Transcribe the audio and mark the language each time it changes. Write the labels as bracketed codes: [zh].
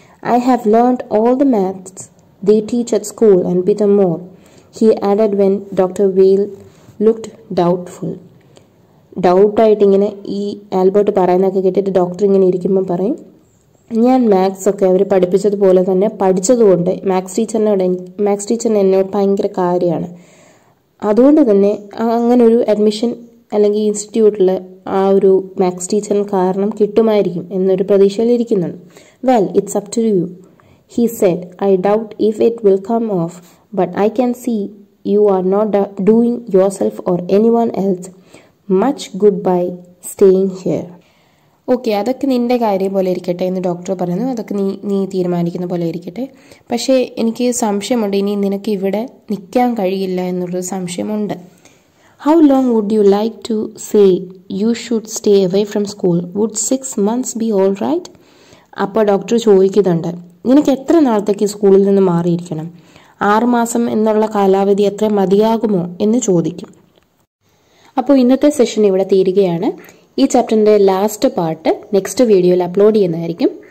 [en] I have learned all the maths they teach at school and bit more, he added when Dr. Weil looked doubtful. [ml] ഡൗട്ടായിട്ട് ഇങ്ങനെ ഈ Albert പറയുന്നതൊക്കെ കേട്ടിട്ട് doctor ഇങ്ങനെ ഇരിക്കുമ്പോൾ പറയും, ഞാൻ മാത്സ് ഒക്കെ അവർ പഠിപ്പിച്ചതുപോലെ തന്നെ പഠിച്ചതുകൊണ്ട് മാത്സ് ടീച്ചറിന് എന്നോട് ഭയങ്കര കാര്യമാണ്. അതുകൊണ്ട് തന്നെ അങ്ങനെ ഒരു അഡ്മിഷൻ അല്ലെങ്കിൽ ഇൻസ്റ്റിറ്റ്യൂട്ടിൽ ആ ഒരു മാത്സ് ടീച്ചറിന് കാരണം കിട്ടുമായിരിക്കും എന്നൊരു പ്രതീക്ഷയിലിരിക്കുന്നുണ്ട്. [en] Well, it's up to you, he said. I doubt if it will come off, but I can see you are not doing yourself or anyone else much good by staying here. [ml] Okay, അതൊക്കെ നിൻ്റെ കാര്യം പോലെ ഇരിക്കട്ടെ എന്ന് doctor പറയുന്നു. അതൊക്കെ നീ തീരുമാനിക്കുന്ന പോലെ ഇരിക്കട്ടെ. പക്ഷേ എനിക്ക് സംശയമുണ്ട്, ഇനി നിനക്ക് ഇവിടെ നിൽക്കാൻ കഴിയില്ല എന്നുള്ളൊരു സംശയമുണ്ട്. [en] How long would you like to say you should stay away from school? Would 6 months be all right? [ml] അപ്പോൾ ഡോക്ടർ ചോദിക്കുന്നുണ്ട്, നിനക്ക് എത്ര നാളത്തേക്ക് സ്കൂളിൽ നിന്ന് മാറിയിരിക്കണം? 6 മാസം എന്നുള്ള കാലാവധി എത്ര മതിയാകുമോ എന്ന് ചോദിക്കും. അപ്പോൾ ഇന്നത്തെ സെഷൻ ഇവിടെ തീരുകയാണ്. ഈ ചാപ്റ്ററിൻ്റെ ലാസ്റ്റ് പാർട്ട് നെക്സ്റ്റ് വീഡിയോയിൽ അപ്ലോഡ് ചെയ്യുന്നതായിരിക്കും.